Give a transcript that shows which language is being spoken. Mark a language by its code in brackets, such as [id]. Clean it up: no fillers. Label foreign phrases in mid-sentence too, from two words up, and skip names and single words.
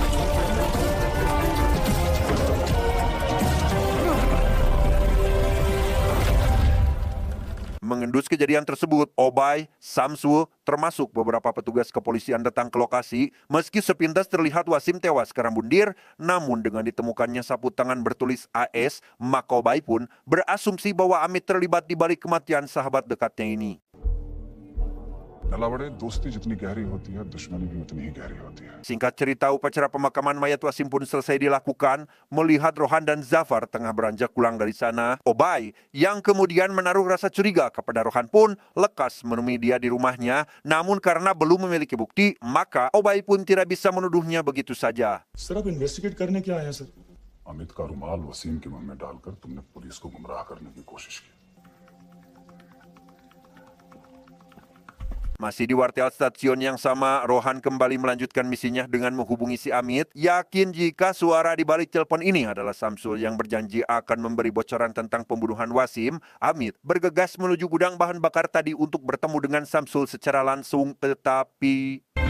[id] Mengendus kejadian tersebut, Obay, Samsul, termasuk beberapa petugas kepolisian datang ke lokasi. Meski sepintas terlihat Wasim tewas karena bundir, namun dengan ditemukannya sapu tangan bertulis AS, maka Obay pun berasumsi bahwa Amit terlibat di balik kematian sahabat dekatnya ini. [hi] नलावड़े दोस्ती जितनी गहरी होती है दुश्मनी भी उतनी ही गहरी होती है [id] Singkat cerita, upacara pemakaman mayat Wasim pun selesai dilakukan. Melihat Rohan dan Zafar tengah beranjak pulang dari sana, Obay yang kemudian menaruh rasa curiga kepada Rohan pun lekas menemui dia di rumahnya. Namun karena belum memiliki bukti, maka Obay pun tidak bisa menuduhnya begitu saja. [hi] सर आप इन्वेस्टिगेट करने क्या आए हैं सर अमित का रुमाल वसीम के मुंह में डालकर तुमने पुलिस को गुमराह करने की कोशिश की [id] Masih di wartel stasiun yang sama, Rohan kembali melanjutkan misinya dengan menghubungi si Amit. Yakin jika suara di balik telepon ini adalah Samsul yang berjanji akan memberi bocoran tentang pembunuhan Wasim, Amit bergegas menuju gudang bahan bakar tadi untuk bertemu dengan Samsul secara langsung, tetapi...